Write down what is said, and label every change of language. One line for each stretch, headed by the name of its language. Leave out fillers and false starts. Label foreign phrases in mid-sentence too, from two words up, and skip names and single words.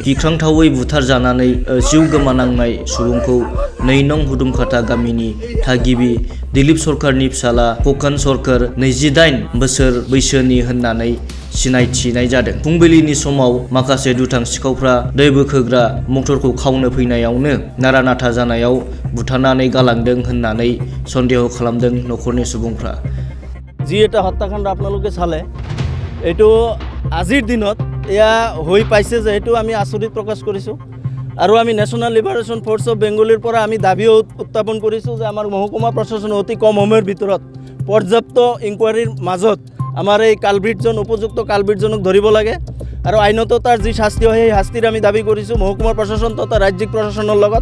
Bodo: गिख्रांथावै बुथारजानानै जिउ गोमानांनाय सुबुंखौ 2 नं हुदुमखाथा गामिनि थागिबि दिलीप सरकारनि फिसाला खकान सरकार 28 बोसोर बैसोनि होननानै सिनायथिनाय जादों। फुंबिलिनि समाव माखासे दुथां सिखावफ्रा दै बोखोग्रा मटरखौ खावनो फैनायावनो नारा-नाथा जानायाव बुथारनानै गालांदों होननानै सन्देह खालामदों नखरनि सुबुंफ्रा।
Assamese: जी এটা হত্যাকাণ্ড আপোনালোকে চালে এইটো আজিৰ দিনত এয়া হৈ পাইছে যে এইটো আমি আচৰিত প্ৰকাশ কৰিছোঁ আৰু আমি নেশ্যনেল লিবাৰেশ্যন ফ'ৰ্চ অফ বেংগলীৰ পৰা আমি দাবীও উত্থাপন কৰিছোঁ যে আমাৰ মহকুমা প্ৰশাসনে অতি কম সময়ৰ ভিতৰত পৰ্যাপ্ত ইনকুৱাৰীৰ মাজত আমাৰ এই কালভিটজন উপযুক্ত কালভিটজনক ধৰিব লাগে আৰু আইনত তাৰ যি শাস্তি হয় সেই শাস্তিৰ আমি দাবী কৰিছোঁ মহকুমা প্ৰশাসন তথা ৰাজ্যিক প্ৰশাসনৰ লগত।